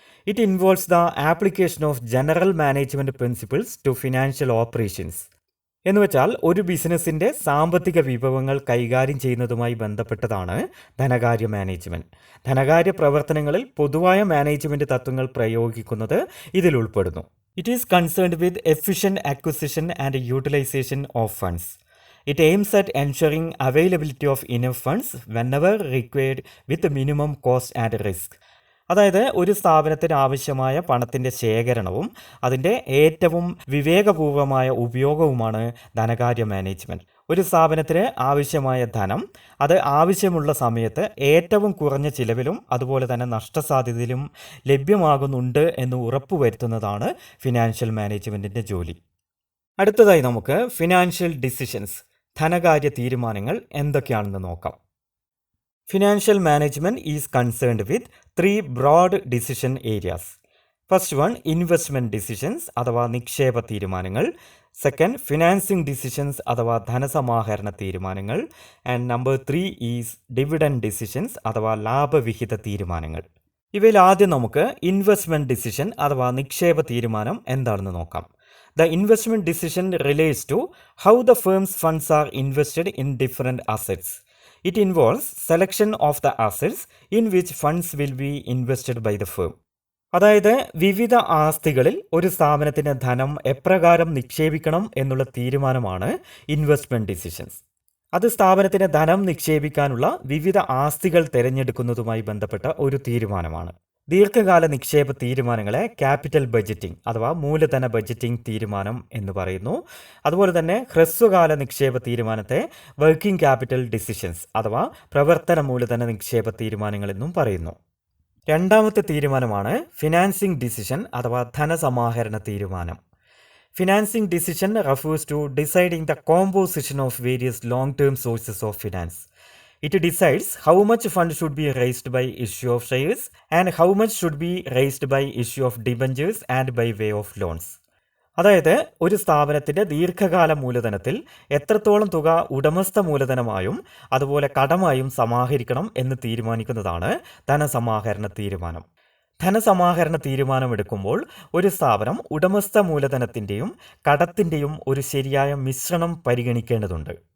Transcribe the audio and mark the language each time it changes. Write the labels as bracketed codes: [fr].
[en] It involves the application of general management principles to financial operations. [ml] എന്ന് വെച്ചാൽ ഒരു ബിസിനസ്സിൻ്റെ സാമ്പത്തിക വിഭവങ്ങൾ കൈകാര്യം ചെയ്യുന്നതുമായി ബന്ധപ്പെട്ടതാണ് ധനകാര്യ മാനേജ്മെൻറ്റ്. ധനകാര്യ പ്രവർത്തനങ്ങളിൽ പൊതുവായ മാനേജ്മെൻറ്റ് തത്വങ്ങൾ പ്രയോഗിക്കുന്നത് ഇതിൽ ഉൾപ്പെടുന്നു. [en] It is concerned with efficient acquisition and utilization of funds. It aims at ensuring availability of enough funds whenever required with minimum cost and risk. [ml] അതായത് ഒരു സ്ഥാപനത്തിന് ആവശ്യമായ പണത്തിൻ്റെ ശേഖരണവും അതിൻ്റെ ഏറ്റവും വിവേകപൂർവമായ ഉപയോഗവുമാണ് ധനകാര്യ മാനേജ്മെൻറ്റ്. ഒരു സ്ഥാപനത്തിന് ആവശ്യമായ ധനം അത് ആവശ്യമുള്ള സമയത്ത് ഏറ്റവും കുറഞ്ഞ ചിലവിലും അതുപോലെ തന്നെ നഷ്ടസാധ്യതയിലും ലഭ്യമാകുന്നുണ്ട് എന്ന് ഉറപ്പുവരുത്തുന്നതാണ് ഫിനാൻഷ്യൽ മാനേജ്മെൻറ്റിൻ്റെ ജോലി. അടുത്തതായി നമുക്ക് ഫിനാൻഷ്യൽ ഡിസിഷൻസ്, ധനകാര്യ തീരുമാനങ്ങൾ എന്തൊക്കെയാണെന്ന് നോക്കാം. [en] Financial management is concerned with 3 broad decision areas. First one, investment decisions [ml] അഥവാ നിക്ഷേപ തീരുമാനങ്ങൾ. [en] second, financing decisions [ml] അഥവാ ധനസമാഹരണ തീരുമാനങ്ങൾ. [en] and number 3 is dividend decisions [ml] അഥവാ ലാഭവിഹിത തീരുമാനങ്ങൾ. ഇവയിൽ ആദ്യം നമുക്ക് ഇൻവെസ്റ്റ്മെൻറ്റ് ഡിസിഷൻ അഥവാ നിക്ഷേപ തീരുമാനം എന്താണെന്ന് നോക്കാം. [en] The investment decision relates to how the firm's funds are invested in different assets. It involves selection of the assets in which funds will be invested by the firm. [ml] അതായത് വിവിധ ആസ്തികളിൽ ഒരു സ്ഥാപനത്തിന് ധനം എപ്രകാരം നിക്ഷേപിക്കണം എന്നുള്ള തീരുമാനമാണ് ഇൻവെസ്റ്റ്മെൻറ്റ് ഡിസിഷൻസ്. അത് സ്ഥാപനത്തിന് ധനം നിക്ഷേപിക്കാനുള്ള വിവിധ ആസ്തികൾ തിരഞ്ഞെടുക്കുന്നതുമായി ബന്ധപ്പെട്ട ഒരു തീരുമാനമാണ്. ദീർഘകാല നിക്ഷേപ തീരുമാനങ്ങളെ ക്യാപിറ്റൽ ബഡ്ജറ്റിംഗ് അഥവാ മൂലധന ബഡ്ജറ്റിംഗ് തീരുമാനം എന്ന് പറയുന്നു. അതുപോലെ തന്നെ ഹ്രസ്വകാല നിക്ഷേപ തീരുമാനത്തെ വർക്കിംഗ് ക്യാപിറ്റൽ ഡിസിഷൻസ് അഥവാ പ്രവർത്തന മൂലധന നിക്ഷേപ തീരുമാനങ്ങൾ എന്നും പറയുന്നു. രണ്ടാമത്തെ തീരുമാനമാണ് ഫിനാൻസിംഗ് ഡിസിഷൻ അഥവാ ധനസമാഹരണ തീരുമാനം. [en] Financing decision refers to deciding the composition of various long term sources of finance. It decides how much fund should be raised by issue of shares and how much should be raised by issue of debentures and by way of loans. [ml] അതായത് ഒരു സ്ഥാപനത്തിൻ്റെ ദീർഘകാല മൂലധനത്തിൽ എത്രത്തോളം തുക ഉടമസ്ഥ മൂലധനമായും അതുപോലെ കടമായും സമാഹരിക്കണം എന്ന് തീരുമാനിക്കുന്നതാണ് ധനസമാഹരണ തീരുമാനം. ധനസമാഹരണ തീരുമാനമെടുക്കുമ്പോൾ ഒരു സ്ഥാപനം ഉടമസ്ഥ മൂലധനത്തിൻ്റെയും കടത്തിൻ്റെയും ഒരു ശരിയായ മിശ്രണം പരിഗണിക്കേണ്ടതുണ്ട്.